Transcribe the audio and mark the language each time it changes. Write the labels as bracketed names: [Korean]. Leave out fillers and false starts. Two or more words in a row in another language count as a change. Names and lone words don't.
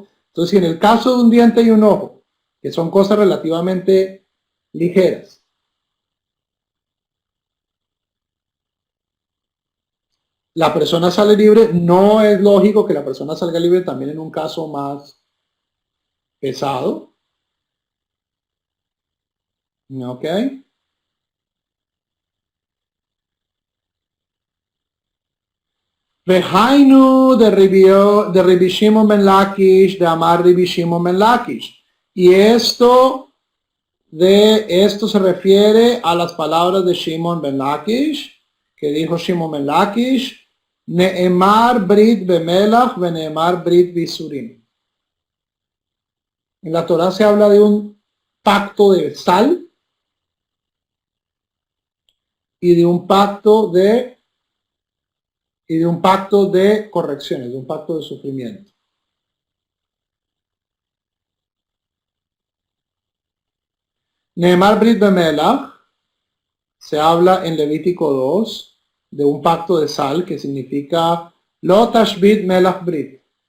[Spanish] Entonces, si en el caso de un diente y un ojo, que son cosas relativamente ligeras, la persona sale libre, no es lógico que la persona salga libre también en un caso más pesado. ¿Ok? [Aramaic] והיינו דרבי שמעון בן לקיש דאמר רבי שמעון בן לקיש. [Spanish] Y esto se refiere a las palabras de Shimon ben Lakish, que dijo Shimon ben Lakish, [Hebrew] נאמר ברית במלח נאמר ברית ביסורים. [Spanish] En la Torah se habla de un pacto de sal y de un pacto de correcciones, de un pacto de sufrimiento. [Hebrew] נאמר ברית במלח [Spanish] se habla en Levítico 2 de un pacto de sal que significa [Hebrew] לא תשבית מלח ברית.